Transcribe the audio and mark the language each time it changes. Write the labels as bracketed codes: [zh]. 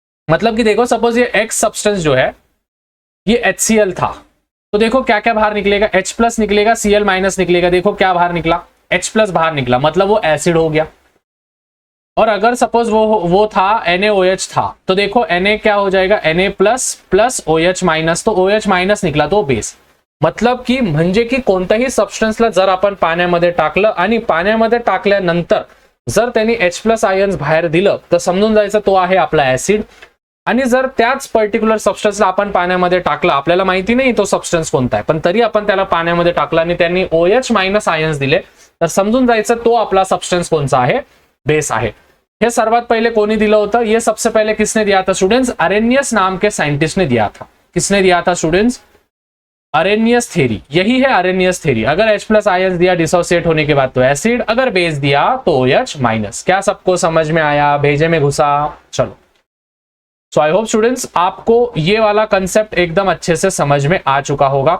[hi] मतलब कि देखो सपोज ये X सब्सटेंस जो है ये HCl था, तो देखो क्या क्या बाहर निकलेगा, H+ निकलेगा, Cl- निकलेगा, देखो क्या बाहर निकला, H+ बाहर निकला, मतलब वो एसिड हो गया। और अगर सपोज वो था NaOH था, तो देखो Na क्या हो जाएगा, Na+ प्लस OH-, तो OH- निकला तो बेस। मतलब की [mr] म्हणजे की कोणत्याही सबस्टन्सला जर आपण पाण्यामध्ये टाकलं आणि पाण्यामध्ये टाकल्यानंतर जर त्यांनी H+ आयन्स बाहेर दिलं तर समजून जायचं तो आहे आपला ऍसिड, आणि जर त्याच पर्टिक्युलर सबस्टन्सला आपण पाण्यामध्ये टाकलं, आपल्याला माहिती नाही तो सबस्टन्स कोणता आहे, पण तरी आपण त्याला पाण्यामध्ये टाकलं आणि त्यांनी OH- आयन्स दिले तर समजून जायचं तो आपला सबस्टन्स कोणता आहे, बेस आहे। ये सर्वात पहले कोनी दिला होता, [hi] ये सबसे पहले किसने दिया था स्टूडेंट्स, अरेनियस नाम के साइंटिस्ट ने दिया था। किसने दिया था स्टूडेंट्स, अरेनियस थ्योरी, यही है अरेनियस थ्योरी। अगर H+ आयंस दिया डिसोसिएट होने के बाद तो एसिड, अगर बेस दिया तो OH-। क्या सबको समझ में आया, भेजे में घुसा? चलो, [en] so I hope [hi] स्टूडेंट्स आपको ये वाला कंसेप्ट एकदम अच्छे से समझ में आ चुका होगा।